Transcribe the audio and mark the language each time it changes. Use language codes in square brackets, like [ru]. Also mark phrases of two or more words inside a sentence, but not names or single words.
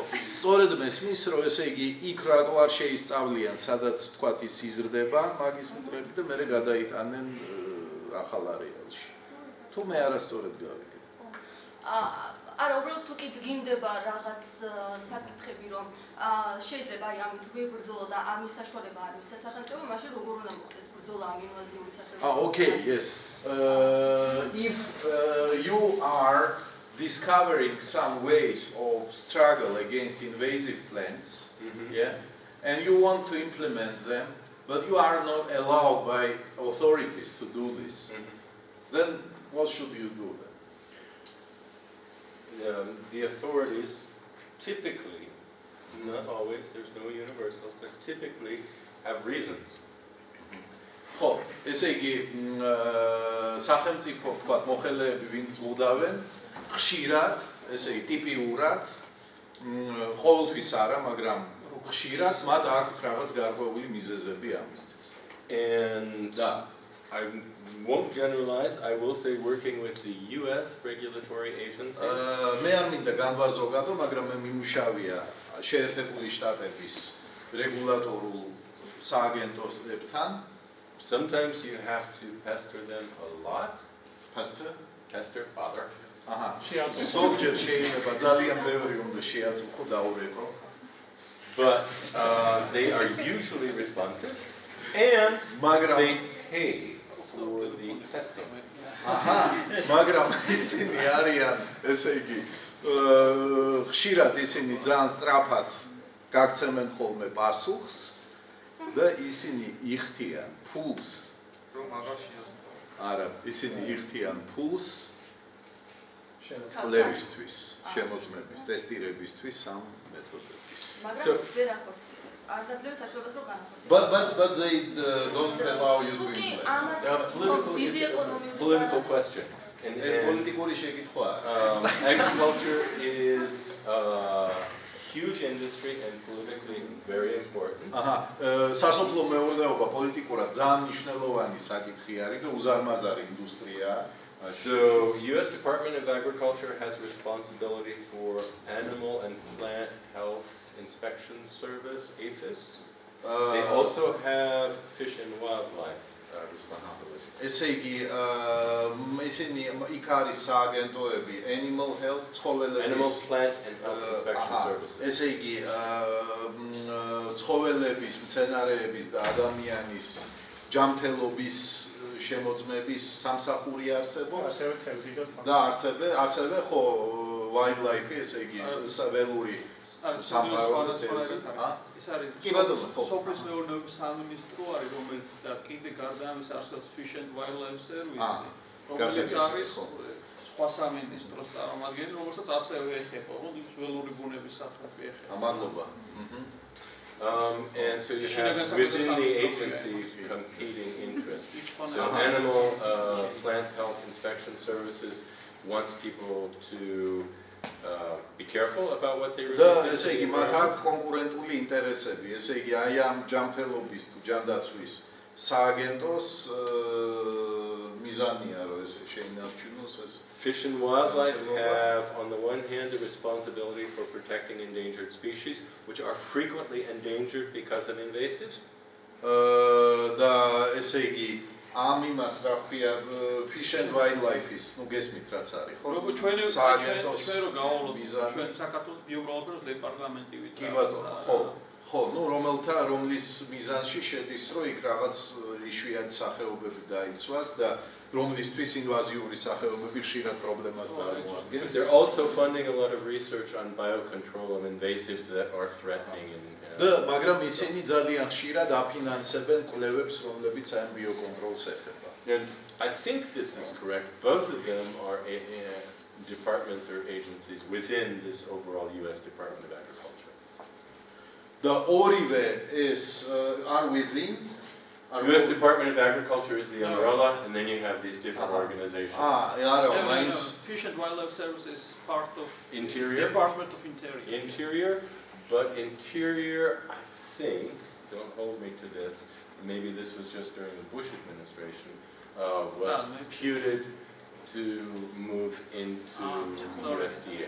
[ka] სწორედ მესმის, რომ ესე იგი, იქ რატო არ შეისწავლიან, სადაც თქვათ ის იზრდება მაგის მტრები და მერე გადაიტანენ ახალ არეალში. თუ მე არასწორად გავიგე. არა, უბრალოდ თუ კი გინდება რაღაც საკითხები, რომ შეიძლება აი ამით ვებრძოლო და ამის საშუალება არ მის სახელმწიფო, მაშინ როგორ უნდა მოხდეს ბრძოლა ამ ინვაზიური სახეობების? [en] Okay, yes. If you are discovering some ways of struggle against invasive plants, yeah, and you want to implement them, but you are not allowed by authorities to do this, then what should you do then? The authorities typically, not always, there's no universals, but typically have reasons. [ka] ხო, ესე იგი, სახელმწიფო ვთქვათ, მოხელეები ვინც ზღუდავენ, ხშირად, ესე იგი, ტიპიურად, ყოველთვის არა, მაგრამ ხშირად მათ აქვთ რაღაც გარკვეული მიზეზები ამისთვის. [en] And I won't generalize, I will say working with the US regulatory agencies. [ka] მე არ მინდა განვაზოგადო, მაგრამ მე მიმუშავია შეერთებული შტატების რეგულატორულ სააგენტოსებთან. [en] Sometimes you have to pester them a lot. Pester? Bother. [ka] ზოგჯერ შეიძლება ძალიან ბევრი უნდა შეაწუხო დაურეკო. [en] But they are usually responsive and they pay for the testing. [ka] მაგრამ ისინი არიან, ესე იგი, ხშირად ისინი ძალიან სწრაფად გაგცემენ ხოლმე პასუხს და ისინი იხდიან ფულს. არა, ისინი იხდიან ფულს კვლევისთვის, შემოწმების, ტესტირებისთვის ამ მეთოდების. მაგრამ ვერ ახორციელებს. არ დაძლევს საშუალებას რომ განახორციელოს. [en] But they don't allow you to Political question. [ka] პოლიტიკური შეკითხვა. [en] Agriculture is huge industry and politically very important. [ka] სასოფლო მეურნეობა პოლიტიკურად ძალიან მნიშვნელოვანი საკითხი არის და უზარმაზარი ინდუსტრიაა. [en] So, U.S. Department of Agriculture has responsibility for Animal and Plant Health Inspection Service, APHIS. They also have Fish and Wildlife responsibility. [ka] ესე იგი, ისინი იქ არის სააგენტოები [en] Animal Health, [ka] ცხოველების [en] Animal Plant and Health Inspection Services. [ka] ესე იგი, ცხოველების, მცენარეების და ადამიანის ჯამთელობის შემოწმების სამსახური არსებობს და ასევე ხო wildlife ესე იგი ველური სამყარო და თევზი. კი ბატონო, ხო. სოფლის მეურნეობის სამინისტრო არის, რომელიც კიდე გარდა ამის არსებობს [en] Fish and Wildlife Service, [ka] რომელიც არის სხვა სამინისტროს წარმომადგენელი, რომელსაც ასევე ეხება, რომელიც ველური ბუნების საფრთხე ეხება. მადლობა. [en] And so you have within the agency competing interests. So animal plant health inspection services wants people to be careful about what they release. [ka] და ესე იგი მათ აქვს კონკურენტული ინტერესები. ესე იგი აი ამ ჯამთელობის თუ ჯანდაცვის სააგენტოს მიზანია რომ ესე შეინარჩუნოს ეს. [en] Fish and wildlife have on the one hand the responsibility for protecting endangered species which are frequently endangered because of invasives. [ka] და ესე იგი ამ იმას რა ქვია [en] Fish and Wildlife- [ka] ის, ნუ გესმით რაც არის, ხო? სააგენტოს ჩვენ რო გავავლოთ ჩვენ საქართველოს ბიომრავალფეროვნების დეპარტამენტი ვით. კი ბატონო, ხო, ნუ რომლის მიზანში შედის, რომ იქ რაღაც იშვიათი სახეობები დაიცვას და რომლისთვის ინვაზიური სახეობები ხშირად პრობლემას წარმოადგენს. [en] They're also funding a lot of research on biocontrol of invasives that are threatening [ka] და მაგრამ ისინი ძალიან ხშირად აფინანსებენ კვლევებს, რომლებიც ამ ბიოკონტროლს ეხება. [en] And I think this is correct. Both of them are departments or agencies within this overall US Department of Agriculture. [ka] და ორივე ეს [en] are within US Department of Agriculture is the umbrella, and then you have these different organizations. Fish and Wildlife Service is part of Interior. Department of Interior. Interior, but Interior, I think, don't hold me to this, maybe this was just during the Bush administration, was puted to move into USDA.